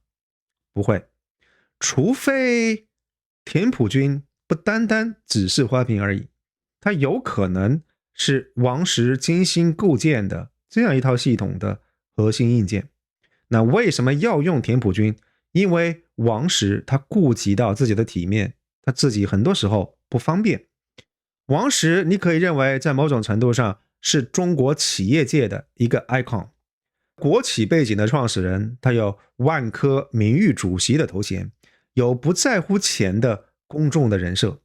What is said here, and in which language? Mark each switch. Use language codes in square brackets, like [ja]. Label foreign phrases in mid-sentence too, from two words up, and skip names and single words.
[zh] 不會，除非田朴珺不單單只是花瓶而已，他有可能是王石精心構建的這樣一套系統的核心硬件。那為什麼要用田朴珺？因為王石他顧及到自己的體面，他自己很多時候不方便。王石你可以認為在某種程度上是中國企業界的一個 icon， 國企背景的創始人，他有萬科名譽主席的頭銜，有不在乎錢的公眾的人設。